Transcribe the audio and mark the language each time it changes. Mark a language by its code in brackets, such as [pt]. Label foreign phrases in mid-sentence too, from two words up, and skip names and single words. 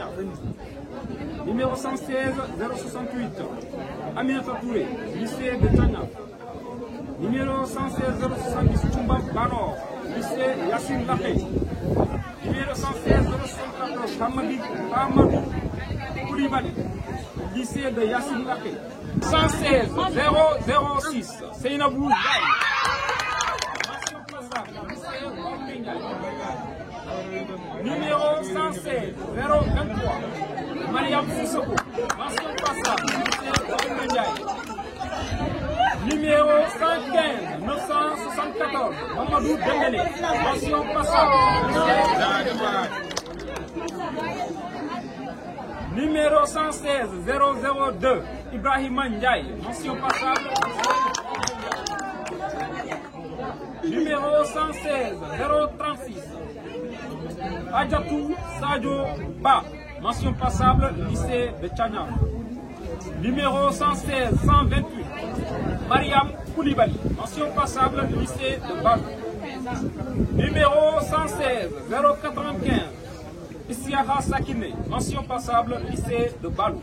[fr] Numéro 116 068, Aminata Touré, lycée de Tchania. Numéro 116 070, Toumba Banor, lycée Yassine Laké. Numéro 116 074, Hamadou Koulibaly, lycée de Yassine Laké. 116 006, Seynabou Ndiaye. Numéro 116 023, Mariam Sissoko, mention passable, lycée Waoundé Ndiaye. Numéro 115, 214, Mamadou Dembélé, mention passable. Numéro 116 002, Ibrahima Ndiaye, mention passable. Numéro 116 036, Adjatou Sadio Ba, mention passable, lycée de Tchagnan. Numéro 116 128, Mariam Koulibaly, mention passable, lycée de Bal. Numéro 116 095, Issiaha Sakine, mention passable, lycée de Balou.